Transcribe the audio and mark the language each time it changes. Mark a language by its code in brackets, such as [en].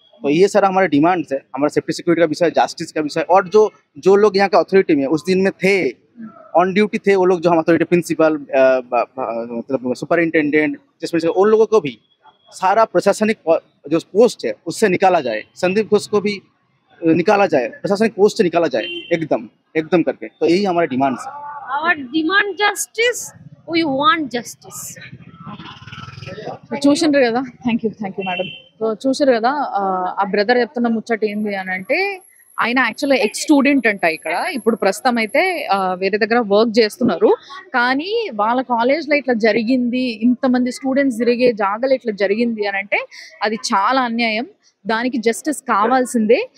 [hi] तो ये सारा हमारे डिमांड्स है, हमारा सेफ्टी सिक्योरिटी का विषय, जस्टिस का विषय, और जो लोग यहाँ के अथॉरिटी में उस दिन में थे, ऑन ड्यूटी थे, वो लोग जो हम अथॉरिटी प्रिंसिपल मतलब सुपरिंटेंडेंट जिसमें से उन लोगों को भी सारा प्रशासनिक जो पोस्ट है उससे निकाला जाए, संदीप घोष को भी निकाला जाए, प्रशासनिक पोस्ट से निकाला जाए एकदम करके। तो यही हमारे डिमांड्स है। [en] Our demand justice, we want justice. [te] చూసిండ్రు కదా, థ్యాంక్ యూ మేడం. సో చూసారు కదా, ఆ బ్రదర్ చెప్తున్న ముచ్చట ఏంది అని అంటే, ఆయన యాక్చువల్గా ఎక్స్ స్టూడెంట్ అంట. ఇక్కడ ఇప్పుడు ప్రస్తుతం అయితే వేరే దగ్గర వర్క్ చేస్తున్నారు. కానీ వాళ్ళ కాలేజ్లో ఇట్లా జరిగింది, ఇంతమంది స్టూడెంట్స్ తిరిగే జాగాలో ఇట్లా జరిగింది అని అంటే అది చాలా అన్యాయం, దానికి జస్టిస్ కావాల్సిందే.